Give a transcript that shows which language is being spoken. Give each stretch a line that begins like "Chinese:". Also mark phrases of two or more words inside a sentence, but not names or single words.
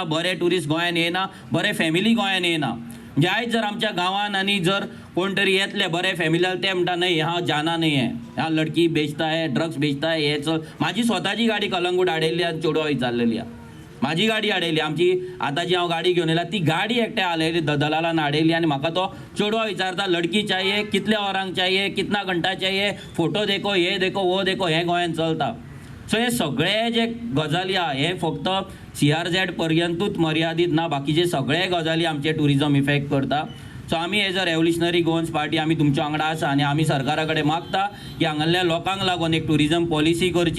Konkani: बरे ट्युरिस्ट गोंयांत येना, बरे फॅमिली गोंयांत येना. म्हणजे आयज जर आमच्या गांवांत आनी जर कोण तरी येतले बरे फॅमिली ते म्हणटा नाही हा जाना नाही आहे, हा
Hindi: लडकी बेचता आहे, ड्रग्स बेचता आहे,
Konkani: हे चल. माझी स्वताची गाडी कलंगूट हाडयल्ली आनी चेडवा विचारलेली आहे. माझी गाडी हाडयली, आमची आतांची हांव गाडी घेवन येयला, ती गाडी एकट्या हाडयली, दलालान हाडयली आनी म्हाका तो चेडवा विचारता
Hindi: लडकी चाहिए,
Konkani: कितल्या वरांक चाहिए,
Hindi: कितना घंटा चाहिए, फोटो देखो, हे देखो, वो देखो.
Konkani: हे गोंयांत चलता. सो हे सगळे जे गजाली आहा हे फक्त CRZ पर्यंतूच मर्यादीत ना, बाकीचे सगळे गजाली आमचे
English: tourism affect
Konkani: करता. सो आमी
English: as a
Konkani: रेव्होल्युशनरी गोवन्स पार्टी आमी तुमच्या वांगडा आसा आनी आमी सरकारा कडेन मागता की हांगासरल्या लोकांक लागून एक
English: tourism policy
Konkani: करची.